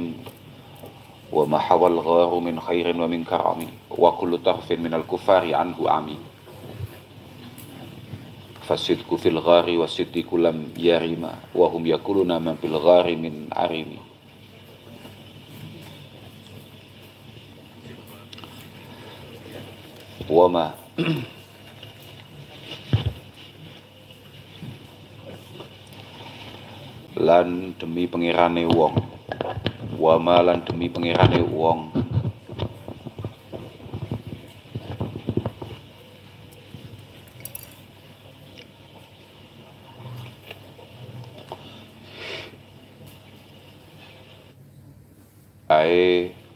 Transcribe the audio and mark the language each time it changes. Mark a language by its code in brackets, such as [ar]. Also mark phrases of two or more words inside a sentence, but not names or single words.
[ar] وما حوى الغار من خير ومن كرم وكل طرف من الكفار عنه عمي. فالصدق في الغار والصدق لم يرم وهم يقولون من في الغار من عرم. وما lan [jv] demi pengirane wong, wama lan demi pengirane wong, ae